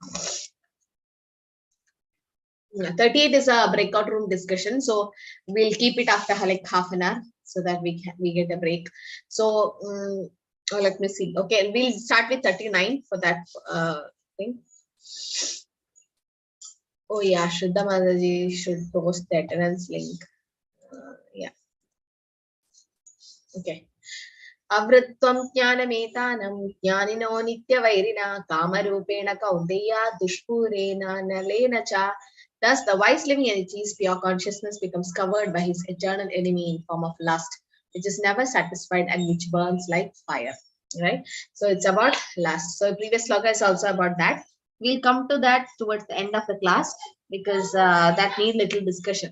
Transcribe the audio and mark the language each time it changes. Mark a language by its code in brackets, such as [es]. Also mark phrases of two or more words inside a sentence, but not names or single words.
[en] Yeah, 38 is a breakout room discussion, so we'll keep it after like half an hour so that we get a break. So let me see. Okay, we'll start with 39 for that thing. Oh yeah, Shraddha Mataji should post the attendance link. Yeah. Okay. [sa] Avritvam jnanametanam jnanino nityavairina kamarupena kaunteya dushpurena nalena cha. [en] Thus, the wise living entity's pure consciousness becomes covered by his eternal enemy in form of lust, which is never satisfied and which burns like fire. Right? So it's about lust. So previous sloka is also about that. We'll come to that towards the end of the class because that needs little discussion.